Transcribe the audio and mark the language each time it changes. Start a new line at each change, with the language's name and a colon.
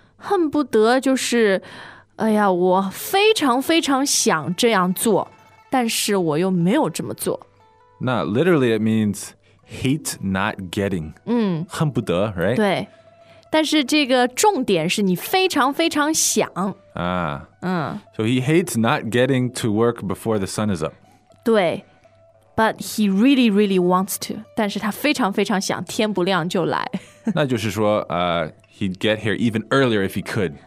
Chinese: 恨不得就是，哎呀，我非常非常想这样做，但是我又没有这么做。
English: 那 literally it means hate not getting。嗯，恨不得 right？
Chinese: 对，但是这个重点是你非常非常想。
English: So he hates not getting to work before the sun is up. 对。But he really, really wants to.
Chinese: 但是他非常非常想天不亮就来。那就是说
English: he'd get here even earlier if he could.